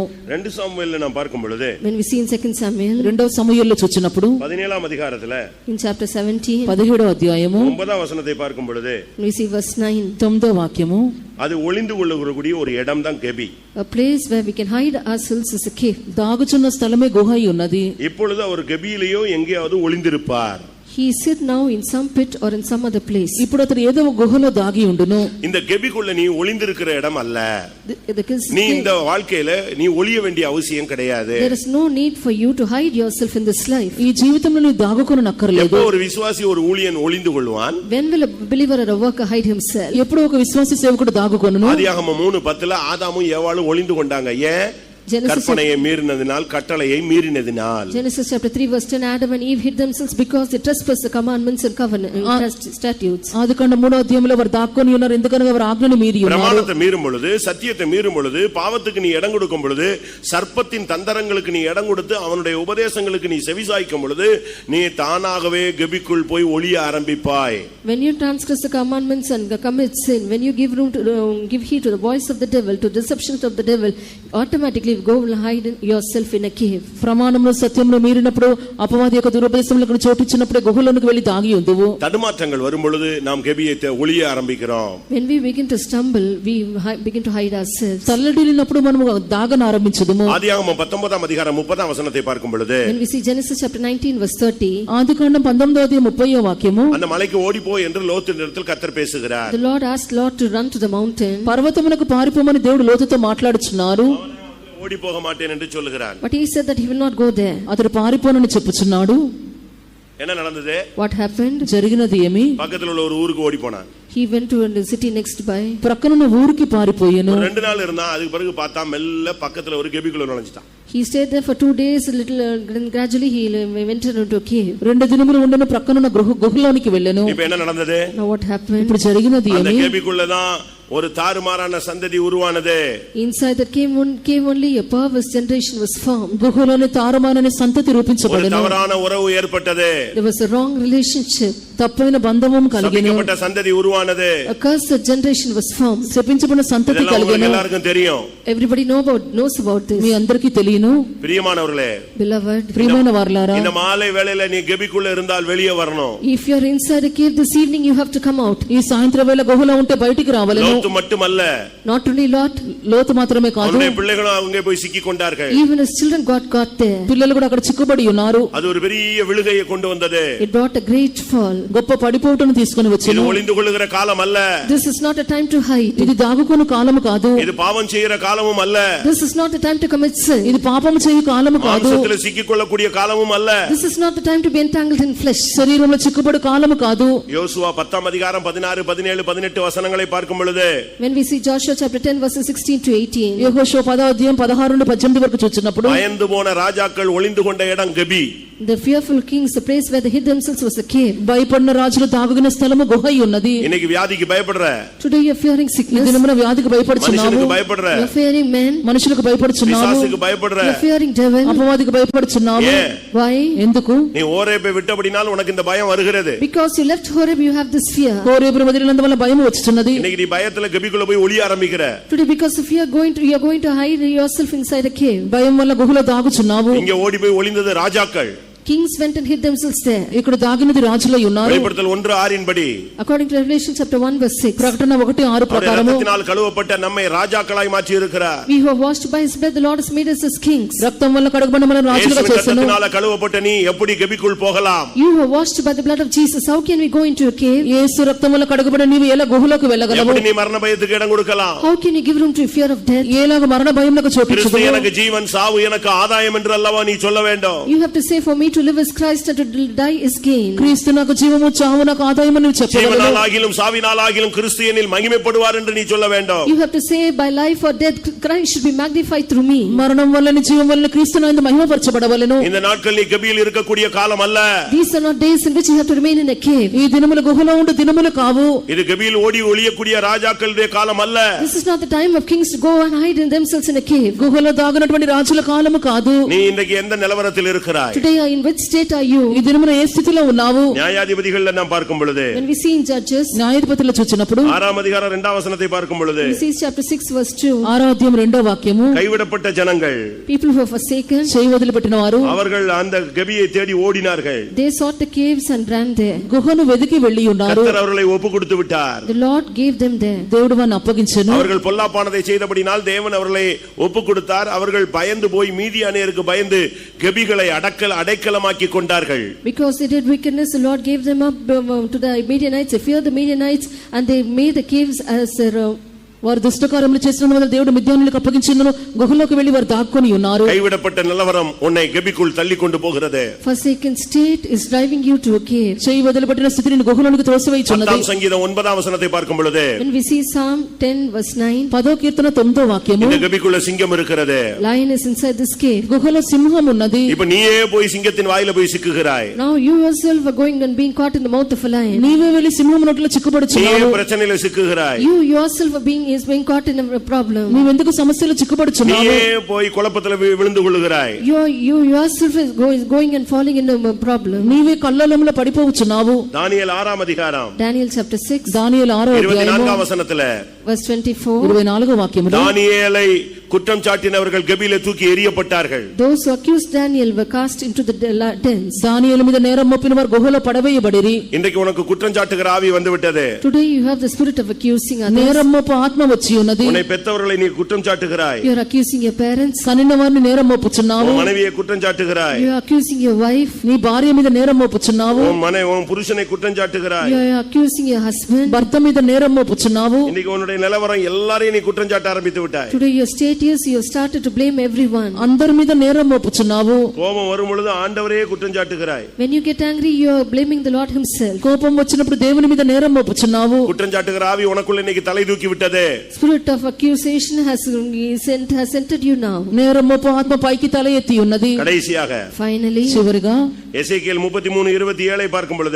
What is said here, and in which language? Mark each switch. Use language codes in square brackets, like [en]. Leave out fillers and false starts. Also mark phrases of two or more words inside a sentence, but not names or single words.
[ta] 2 సాముయేలులో நாம் பார்க்கும் பொழுது [en] When we see in 2 Samuel, [te] రెండవ సమూయేలులో చూచినప్పుడు [ta] 17వ అధికారத்துல [en] in chapter 17, [te] 17వ అధ్యాయము [ta] 9వ వசனத்தை பார்க்கும் பொழுது [en] we see verse 9. [te] 9వ వాక్యము, [ta] அது ஒளிந்து கொள்ளக்கூடிய ஒரு இடம் தான் கெபி. [en] A place where we can hide ourselves is a cave. [te] దాగుచున్న స్థలమే గుహ అయి ఉన్నది. [ta] இப்பொழுது அவர் கெபியிலேயோ எங்கேயாவது ஒளிந்திருப்பார். [en] He sit now in some pit or in some other place. [te] ఇప్పుడు అతను ఏదో ఒక గుహలో దాగి ఉండును. [ta] இந்த கெபிக்குள்ள நீ ஒளிந்திருக்கிற இடம் அல்ல. நீ இந்த வாழ்க்கையில நீ ஒளிய வேண்டிய அவசியம் கிடையாது. [en] There is no need for you to hide yourself in this life. [te] ఈ జీవితంలో నీ దాగుకొనక్కర్లేదు. [ta] எப்போ ஒரு விசுவாசி ஒரு ஊழியன் ஒளிந்து கொள்வான்? [en] When will a believer or a worker hide himself? [te] ఎప్పుడు ఒక విశ్వాసి సేవకుడు దాగుకొనును? [ta] ஆதியாகமம் 3:10 ஆதாமும் ஏவாளும் ஒளிந்து கொண்டாங்க. ஏன்? கற்பனையை மீறினதினால், கட்டளையை மீறினதினால். [en] Genesis chapter 3 verse 10, Adam and Eve hid themselves because they trespassed the commandments and statutes. [te] ఆదికాండం 3వ అధ్యాయంలో వారు దాక్కుని ఉన్నారు ఎందుకనగా వారు ఆజ్ఞను మీరి ఉన్నారు. [ta] ప్రమాణத்தை மீறும் பொழுது, சத்தியத்தை மீறும் பொழுது, பாவத்துக்கு நீ இடம் கொடுக்கும் பொழுது, சர்ப்பத்தின் தந்திரங்களுக்கு நீ இடம் கொடுத்து அவனுடைய உபதேசங்களுக்கு நீ செவிசாய்க்கும் பொழுது, நீ தானாகவே கெபிக்குள் போய் ஒளிய ஆரம்பிப்பாய். [en] When you transgress the commandments and commit sin, when you give room to give heed to the voice of the devil, to deceptions of the devil, automatically go and hide yourself in a cave. [te] ప్రమాణంలో సత్యంలో మీరినప్పుడు అపవాది యొక్క దురుపదేశములకు చోటిచ్చినప్పుడు గుహలోనికి వెళ్లి దాగి ఉందువు. [ta] தடுமாற்றங்கள் வரும் பொழுது நாம் கெபியை ஒளிய ஆரம்பிக்கிறோம். [en] When we begin to stumble, we begin to hide ourselves. [te] తల్లడిల్లినప్పుడు మనము దాగన ఆరంభించదుము. [ta] ஆதியாகமம் 19వ అధికారం 30వ వచనத்தை பார்க்கும் பொழுது, [en] when we see Genesis chapter 19 verse 30, [te] ఆదికాండం 19వ అధ్యాయం 30వ వాక్యము, [ta] அந்த மலைக்கு ஓடி போ என்று லோத்தினிடத்தில் கர்த்தர் பேசுகிறார். [en] the Lord asked Lot to run to the mountain. [te] పర్వతమునకు పారిపోమని దేవుడు లోతుతో మాట్లాడుచున్నారు. [ta] ஓடி போக மாட்டேன் என்று சொல்லுகிறார். [en] But he said that he will not go there. [te] అతడు పారిపోనని చెప్పుచున్నాడు. [ta] என்ன நடந்தது? [en] What happened? [te] జరిగినది ఏమి? [ta] பக்கத்துல உள்ள ஒரு ஊருக்கு ஓடி போனான். [en] He went to the city next by. [te] ప్రక్కనున్న ఊరికి పారిపోయెను. [ta] 2 நாள் இருந்தா அதுக்கு பிறகு பார்த்தா மெல்ல பக்கத்துல ஒரு கெபிக்குள்ள நுழைஞ்சிட்டான். [en] He stayed there for 2 days, little gradually he went into a cave. [te] 2 దినములు ఉండన ప్రక్కనున్న గుహలోనికి వెళ్ళెను. [ta] இப்போ என்ன நடந்தது? [en] Now what happened? [te] ఇప్పుడు జరిగినది [ta] அந்த [te] ఏమి? [ta] கெபிக்குள்ள தான் ஒரு தாறுமாறான சந்ததி உருவானது. [en] Inside that cave only a perverse generation was formed. [te] గుహలోని తారుమారని సంతతి [ta] ஒரு [te] రూపించబడెను. [ta] தவறான உறவு ஏற்பட்டது. [en] There was a wrong relationship. [te] తప్పైన బంధము కలిగెను. [ta] சபிக்கப்பட்ட சந்ததி உருவானது. [en] A cursed generation was formed. [te] శపించబడిన సంతతి [ta] இதெல்லாம் உங்களுக்கு [te] కలిగెను. [ta] எல்லாருக்கும் தெரியும். [en] Everybody knows about this. [te] మీ అందరికీ తెలియను. [ta] பிரியமானவர்களே, [en] Beloved, [te] ప్రియమైన వారలారా, [ta] இந்த மாலை வேளையில நீ கெபிக்குள்ள இருந்தால் வெளியே வரணும். [en] if you are inside a cave this evening, you have to come out. [te] ఈ సాయంత్రం వేళ గుహలో ఉంటే బయటికి రావాలను. [ta] லோத்து மட்டுமல்ல, [en] Not only Lot, [te] లోతు మాత్రమే కాదు, [ta] அவனுடைய பிள்ளைகளும் அங்கே போய் சிக்கி கொண்டார்கள். [en] even his children got there. [te] పిల్లలు కూడా అక్కడ చిక్కుబడి ఉన్నారు. [ta] அது ஒரு பெரிய விழுகையை கொண்டு வந்தது. [en] It brought a great fall. [te] గొప్ప పడిపోటును తీసుకొని [ta] இது [te] వచ్చెను. [ta] ஒளிந்து கொள்ளுகிற காலம் அல்ல. [en] This is not a time to hide. [te] ఇది దాగుకొను కాలము కాదు. [ta] இது பாவம் செய்யற காலமும் அல்ல. [en] This is not the time to commit sin. [te] ఇది పాపము చేయు కాలము కాదు. [ta] மாம்சத்துல சிக்கிக் கொள்ளக்கூடிய காலமும் அல்ல. [en] This is not the time to be entangled in flesh. [te] శరీరంలో చిక్కుబడి కాలము కాదు. [ta] யோசுவா 10వ அதிகாரம் 16, 17, 18 வசனங்களை பார்க்கும் பொழுது, [en] When we see Joshua chapter 10 verses 16 to 18, [te] యెహోషువ 10వ అధ్యాయం 16 నుండి 18 వరకు చూచినప్పుడు, [ta] பயந்து போன ராஜாக்கள் ஒளிந்து கொண்ட இடம் கெபி. [en] the fearful kings, the place where they hid themselves was a cave. [te] భయపడిన రాజులు దాగుగిన స్థలము గుహ అయి ఉన్నది. [ta] இன்னைக்கு வியாதிக்கு பயப்படுற, [en] Today you are fearing [te] ఈ [en] sickness. [te] దినమున వ్యాధికి భయపడుచున్నావు. [ta] மனுஷனுக்கு பயப்படுற, [en] You are fearing men. [te] మనుషులకు భయపడుచున్నావు. [ta] பிசாசுக்கு பயப்படுற. [en] You are fearing devil. [te] అపవాదికి భయపడుచున్నావు. [ta] ஏன்? [en] Why? [te] ఎందుకు? [ta] நீ ஓரேபை விட்டபடினால் உனக்கு இந்த பயம் வருகிறது. [en] Because you left Horeb, you have this fear. [te] కోరేబును వదిలినందువల్ల భయం వచ్చుచున్నది. [ta] இன்னைக்கு நீ பயத்துல கெபிக்குள்ள போய் ஒளிய ஆரம்பிக்கிற. [en] Today because if you are going to hide yourself inside a cave. [te] భయం వల్ల గుహలో దాగుచున్నావు. [ta] இங்க ஓடி போய் ஒளிந்தது ராஜாக்கள். [en] Kings went and hid themselves there. [te] ఇక్కడ దాగినది రాజులై ఉన్నారు. [ta] வெளிப்படுத்தல் 1:6 படி, [en] According to Revelation chapter 1 verse 6, [te] ప్రకటన 1:6 ప్రకారము, [ta] ரத்தத்தினால் கழுவப்பட்ட நம்மை ராஜாக்களாய் மாற்றி இருக்கிறார். [en] we who are washed by his blood, the Lord has made us as kings. [te] రక్తం వల్ల కడగబడిన మనం రాజులుగా చేసెను. [ta] ரத்தத்தினால கழுவப்பட்ட நீ எப்படி கெபிக்குள் போகலாம்? [en] You who are washed by the blood of Jesus, how can we go into a cave? [te] యేసు రక్తం వల్ల కడగబడిన నీవు ఎలా గుహలోకి వెళ్ళగలవు? [ta] எப்படி நீ மரண பயத்துக்கு இடம் கொடுக்கலாம்? [en] How can you give room to fear of death? [te] ఏలాగ మరణ భయమునకు [ta] கிறிஸ்து [te] చోటించగలవు? [ta] எனக்கு ஜீவன், சாவு எனக்கு ஆதாயம் என்று அல்லவா நீ சொல்ல வேண்டும். [en] You have to say, for me to live as Christ and to die is gain. [te] క్రీస్తు నాకు జీవము చావు నాకు ఆదాయము నువ్వు చెప్పవలెను. [ta] ஜீவனாலாகிலும் சாவினாலாகிலும் கிறிஸ்து என்னில் மகிமைப்படுவார் என்று நீ சொல்ல வேண்டும். [en] You have to say, by life or death Christ should be magnified through me. [te] మరణం వల్లనే జీవం వల్లనే క్రీస్తు నందు మహిమపరచబడవలెను. [ta] இந்த நாட்கள் நீ கபியில் இருக்கக்கூடிய காலம் அல்ல. [en] These are not days in which you have to remain in a cave. [te] ఈ దినములు గుహలో ఉండు దినములు కావు. [ta] இது கபியில் ஓடி ஒளியக்கூடிய ராஜாக்களுடைய காலம் அல்ல. [en] This is not the time of kings to go and hide in themselves in a cave. [te] గుహలో దాగినటువంటి రాజుల కాలము కాదు. [ta] நீ இன்றைக்கு எந்த நிலவரத்தில் இருக்கிறாய்? [en] Today in which state are you? [te] ఈ దినమున ఏ స్థితిలో ఉన్నావు? [ta] நியாயாதிபதிகளில் நாம் பார்க்கும் பொழுது, [en] When we see in Judges, [te] న్యాయాధిపతులు చూచినప్పుడు [ta] 6ஆம் அதிகாரம் 2ஆம் வசனத்தை பார்க்கும் பொழுது, [en] we see chapter 6 verse 2. [te] 6వ అధ్యాయం 2వ వాక్యము, [ta] கைவிடப்பட்ட ஜனங்கள், [en] People who are forsaken, [te] చేయి వదిలిపెట్టిన వారు [ta] அவர்கள் அந்த கபியை தேடி ஓடினார்கள். [en] they sought the caves and ran there. [te] గుహను వెదికి వెళ్లి ఉన్నారు. [ta] கர்த்தர் அவர்களை ஒப்பு கொடுத்து விட்டார். [en] The Lord gave them there. [te] దేవుడు వారిని అప్పగించెను. [ta] அவர்கள் பொல்லாப்பானதை செய்தபடினால் தேவன் அவர்களை ஒப்பு கொடுத்தார். அவர்கள் பயந்து போய் மீதியானியருக்கு பயந்து கபிகளை அடைக்கலமாக்கி கொண்டார்கள். [en] Because they did wickedness, the Lord gave them up to the Midianites. They feared the Midianites and they made the caves as their [te] వారు దుష్టకార్యములు చేసిన వల్ల దేవుడు మిద్యానులకు అప్పగించినను గుహలోకి వెళ్లి వారు దాక్కుని ఉన్నారు. [ta] கைவிடப்பட்ட நிலவரம் உன்னை கபிக்குள் தள்ளி கொண்டு போகிறது. [en] forsaken state is driving you to a cave. [te] చేయి వదిలిపెట్టిన స్థితిని గుహలోనికి తోసివేయుచున్నది. [ta] 10వ సంగీతం 9వ వசனத்தை பார்க்கும் பொழுது, [en] When we see Psalm 10 verse 9, [te] 10వ కీర్తన 9వ వాక్యము, [ta] இந்த கபிக்குள்ள சிங்கம் இருக்கிறது. [en] lion is inside this cave. [te] గుహలో సింహం ఉన్నది. [ta] இப்ப நீயே போய் சிங்கத்தின் வாயில போய் சிக்குகிறாய். [en] Now you yourself are going and being caught in the mouth of a lion. [te] నీవే వెళ్లి సింహం నోట్లో చిక్కుపడుచున్నావు. [ta] நீயே பிரச்சனையில சிக்குகிறாய். [en] You yourself are being caught in a problem. [te] నీవెందుకు సమస్యలు చిక్కుపడుచున్నావు? [ta] நீயே போய் குழப்பத்துல விழுந்து கொள்ளுகிறாய். [en] You yourself is going and falling in a problem. [te] నీవే కల్లోలంలో పడిపోవచ్చున్నావు. [ta] தானியேல் 6ஆம் அதிகாரம் [en] Daniel chapter 6 [te] దానియేలు 6వ అధ్యాయము [ta] 24ஆம் వசனத்துல, [en] verse 24. [te] 24వ వాక్యములో, [ta] தானியேலை குற்றம் சாட்டினவர்கள் கபியிலே தூக்கி எறியப்பட்டார்கள். [en] Those who accused Daniel were cast into the dens. [te] దానియేలు మీద నేరం మోపిన వారు గుహలో పడవేయబడిరి. [ta] இன்றைக்கு உனக்கு குற்றம் சாட்டுகிற ஆவி வந்து விட்டது. [en] Today you have the spirit of accusing others. [te] నేరం మోపు ఆత్మ వచ్చి ఉన్నది. [ta] உன்னை பெற்றவர்களை நீ குற்றம் சாட்டுகிறாய். [en] You are accusing your parents. [te] కనిన వారిని నేరం మోపుచున్నావు. [ta] உன் மனைவியை குற்றம் சாட்டுகிறாய். [en] You are accusing your wife. [te] నీ భార్య మీద నేరం మోపుచున్నావు. [ta] உன் புருஷனை குற்றம் சாட்டுகிறாய். [en] You are accusing your husband. [te] భర్త మీద నేరం మోపుచున్నావు. [ta] இன்னைக்கு உன்னுடைய நிலவரம் எல்லாரையும் நீ குற்றம் சாட்ட ஆரம்பித்து விட்டாய். [en] Today your state is you have started to blame everyone. [te] అందరి మీద నేరం మోపుచున్నావు. [ta] கோபம் வரும் பொழுது ஆண்டவரே குற்றம் சாட்டுகிறாய். [en] When you get angry, you are blaming the Lord himself. [te] కోపం వచ్చినప్పుడు దేవుని మీద నేరం మోపుచున్నావు. [ta] குற்றம் சாட்டுகிற ஆவி உனக்குள்ள இன்னைக்கு தலை தூக்கி விட்டது. [en] Spirit of accusation has entered you now. [te] నేరం మోపు ఆత్మ పైకి తల ఎత్తి ఉన్నది. [ta] கடைசியாக [en] Finally, [te] చివరిగా [ta] எசேக்கியேல் 33:27 பார்க்கும் பொழுது,